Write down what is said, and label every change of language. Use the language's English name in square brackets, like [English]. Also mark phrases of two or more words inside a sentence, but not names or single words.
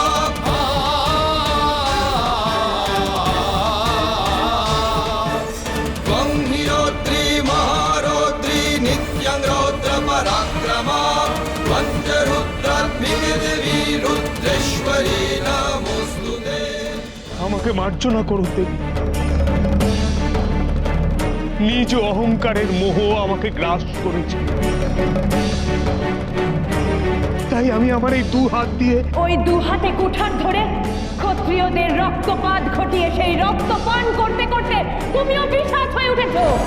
[Sanskrit] त्वं हि रौद्री महारौद्री नित्यं रौद्र पराक्रमा त्वं च रुद्रात्मिके देवी रुद्रेश्वरी नमोस्तुते। [Bangla] আমাকে মার্জনা করো দেবী। নিজ অহংকারের মোহ আমাকে গ্রাস করেছে, তাই আমি আমার এই দু হাত দিয়ে ওই দু হাতে কুঠার ধরে ক্ষত্রিয়দের রক্তপাত ঘটিয়ে সেই রক্ত পান করতে করতে তুমিও বিষাদ হয়ে উঠেছো।